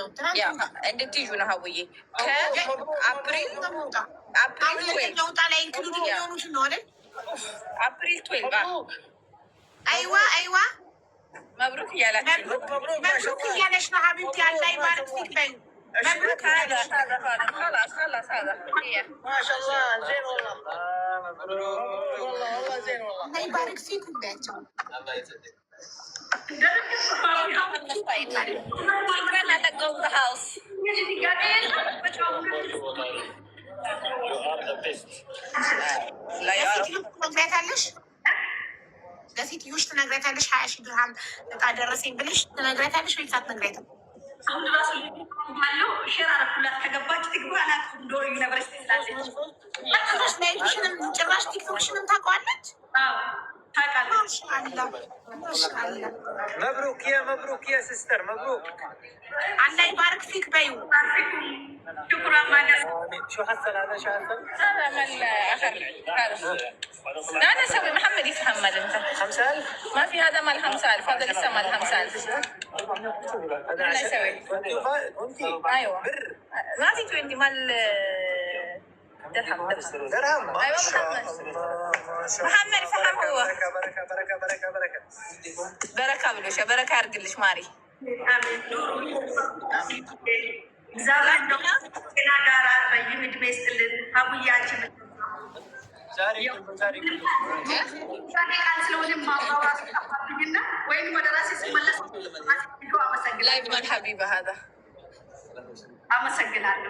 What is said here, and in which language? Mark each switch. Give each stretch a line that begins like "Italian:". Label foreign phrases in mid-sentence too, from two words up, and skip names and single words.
Amharic: እንድትይዙ ነው ሀቡዬ። ከአፕሪል ለውጣ ላይ ኢንክሉድ የሚሆኑት ነው አይደል? አፕሪል 12 አይዋ መብሩክ እያላችሁ መብሩክ እያለሽ ነው ሀቢብቲ።
Arabic: الله يبارك فيك
Amharic: በይ
Arabic: مبروك هذا خلاص هذا ما شاء الله زين والله مبروك والله زين والله الله يبارك فيكم بيتكم الله يسعدك.
Amharic: ለሴትዮሽ ትነግሪያታለሽ 20 ሺህ ድርሃም እጣ ደረሰኝ ብለሽ ትነግሪያታለሽ ወይስ አትነግሪያትም? አሁን ራሱ ባለው ሼር አረኩላት ከገባች ትግባ አላውቅም። ዶሮ ዩኒቨርሲቲ ስላለች ላይሽንም ጭራሽ ቲክቶክሽንም ታውቀዋለች። ታውቃለች።
Arabic: مبروك يا سيستر مبروك الله يبارك فيك
Amharic: በይው።
Arabic: شكرا ماجد. شو حصل هذا شو حصل؟ هذا مال اخر هذا لا انا اسوي محمد يتحمل انت 5000 ما في هذا مال 5000 هذا لسه مال 5000 انا اسوي ايوه ما في 20 مال درهم ايوه محمد فهم هو بركه بلوش بركه يرقلش ماري
Amharic: እግዚአብሔር ደግሞ ጤና ጋር ረጅም ዕድሜ ይስጥልን። አቡያችን ዛሬ ቃል ስለሆነ ማባባስ ጠፋብኝና ወይም ወደ ራሴ ስመለስ አመሰግናለሁ።